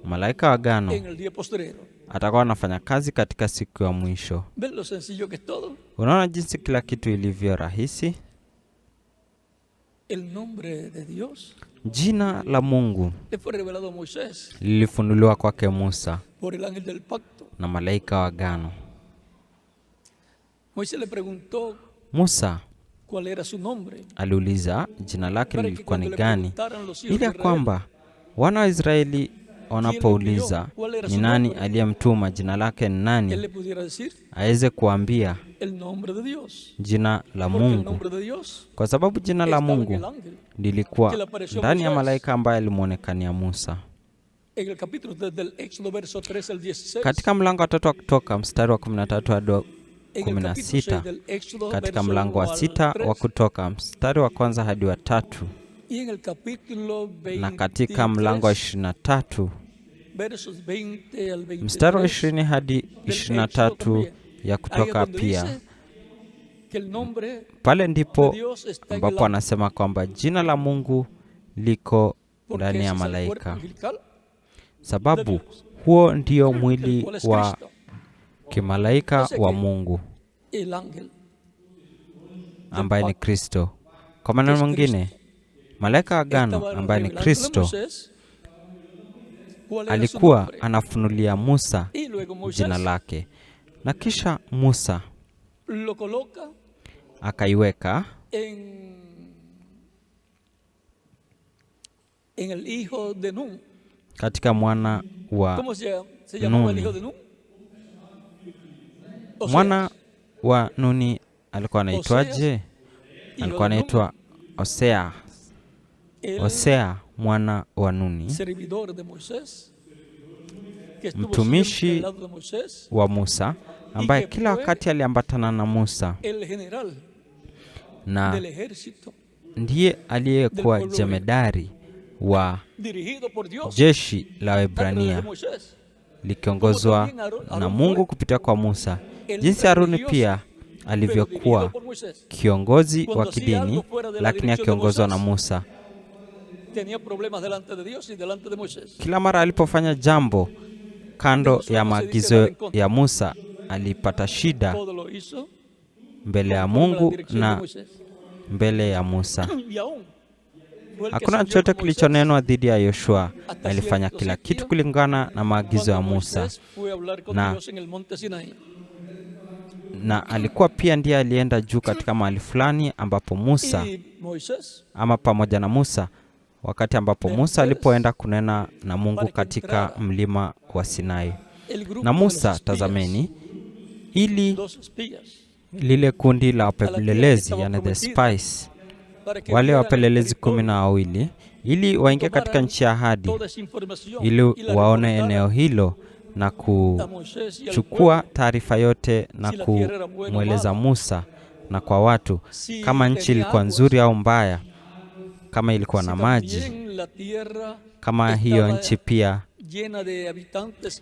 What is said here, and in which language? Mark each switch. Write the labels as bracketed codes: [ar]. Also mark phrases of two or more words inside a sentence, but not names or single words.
[sw] malaika wa agano [es] en el día postrero. [sw] atakuwa anafanya kazi katika siku ya mwisho. [es] ¿Ven lo sencillo que es todo? [sw] Unaona jinsi kila kitu ilivyo rahisi? [es] El nombre de Dios [sw] Jina la Mungu [es] le fue revelado a Moisés [sw] lilifunuliwa kwake Musa [es] por el ángel del pacto. [sw] na malaika wa agano. [es] Moisés le preguntó [sw] Musa [es] cuál era su nombre, [sw] aliuliza jina lake [es] para que [sw] lilikuwa ni [es] cuando le [sw] gani, [es] preguntaran los hijos [sw] ili [es] de [sw] ya [es] Israel, [sw] kwamba wana wa Israeli wanapouliza ni nani aliyemtuma, jina lake ni [es] él [sw] nani, [es] le pudiera decir [sw] aweze kuambia [es] el nombre de Dios. [sw] jina la [es] Porque el [sw] Mungu, [es] nombre de Dios [sw] kwa sababu jina la [es] estaba en [sw] Mungu [es] el ángel. [sw] lilikuwa ndani ya malaika ambaye alimwonekania Musa. [es] En el capítulo desde el Éxodo verso 3 al 16. [sw] Katika mlango wa 3 wa Kutoka mstari wa 13 hadi wa [es] En el capítulo 6 [sw] 16, [es] del Éxodo [sw] katika [es] verso [sw] mlango wa [es] 1 al [sw] 6 [es] 3, [sw] wa Kutoka mstari wa kwanza hadi wa 3, [es] y en el capítulo [sw] na katika mlango wa 23 [es] versos 20 al 23, [sw] mstari wa 20 hadi 23 ya Kutoka pia. [es] que el nombre [sw] Pale [es] de [sw] ndipo [es] Dios está en el [sw] ambapo [es] ángel, [sw] anasema kwamba jina la Mungu liko [es] porque [sw] ndani [es] ese [sw] ya [es] es el cuerpo [sw] malaika, [es] angelical, [sw] sababu huo ndio [es] el [sw] mwili [es] cual es [sw] wa [es] Cristo, [sw] kimalaika wa Mungu [es] el ángel. [sw] ambaye ni Kristo. Kwa maneno mengine, malaika wa agano [es] Estaba [sw] ambaye ni [es] revelándole a [sw] Kristo [es] Moisés cuál era su [sw] alikuwa [es] nombre. [sw] anafunulia Musa [es] Y luego Moisés [sw] jina lake, na kisha Musa [es] lo coloca [sw] akaiweka [es] en el hijo de Nun. [sw] katika mwana wa [es] ¿Cómo se llamaba el hijo de [sw] Nuni. [es] Nun? Oseas. [sw] Mwana wa Nuni alikuwa anaitwaje? [es] Hijo [sw] Alikuwa [es] de Nun, [sw] anaitwa Hosea. [es] el [sw] Hosea mwana wa Nuni, [es] servidor de Moisés, que estuvo [sw] mtumishi [es] siempre al lado de Moisés, [sw] wa Musa, ambaye kila wakati aliambatana na Musa, [es] el general [sw] na [es] del ejército [sw] ndiye aliyekuwa jemedari wa [es] dirigido por Dios [sw] jeshi la [es] a través de [sw] Waebrania [es] Moisés. [sw] likiongozwa na Mungu kupitia kwa Musa, jinsi Haruni pia alivyokuwa kiongozi wa kidini lakini akiongozwa na Musa. [es] Tenía problemas delante de Dios y delante de Moisés. [sw] Kila mara alipofanya jambo kando ya maagizo ya Musa alipata shida [es] Todo lo hizo [sw] mbele ya [es] conforme a la [sw] Mungu [es] dirección de [sw] na [es] Moisés. [sw] mbele ya Musa. [es] Y aún fue el que [sw] Hakuna [es] salió [sw] chochote [es] con Moisés [sw] kilichonenwa dhidi ya Yoshua. [es] hasta [sw] Alifanya [es] cierto [sw] kila [es] sitio [sw] kitu kulingana na maagizo ya [es] cuando [sw] Musa, [es] Moisés fue a hablar con [sw] Na- [es] Dios en el monte Sinaí. [sw] na alikuwa pia ndiye alienda juu katika mahali fulani ambapo Musa [es] Y Moisés [sw] ama pamoja na Musa, wakati ambapo Musa alipoenda kunena na Mungu katika mlima wa Sinai. [es] el grupo [sw] Na [es] de los [sw] Musa, [es] espías, [sw] tazameni, ili [es] dos espías, [sw] lile kundi la wapelelezi, yani [en] the spies, [es] para que [sw] wale [es] vieran el [sw] wapelelezi [es] territorio, [sw] 12, ili waingie katika nchi ya ahadi, [es] toda esa información [sw] ili [es] y la [sw] waone [es] reportaran [sw] eneo hilo na [es] a Moisés y al [sw] kuchukua [es] pueblo. [sw] taarifa yote na kumweleza Musa na kwa watu kama nchi ilikuwa nzuri au mbaya, kama ilikuwa na [es] Si [sw] maji, [es] también la tierra [sw] kama hiyo [es] estaba [sw] nchi pia [es] llena de habitantes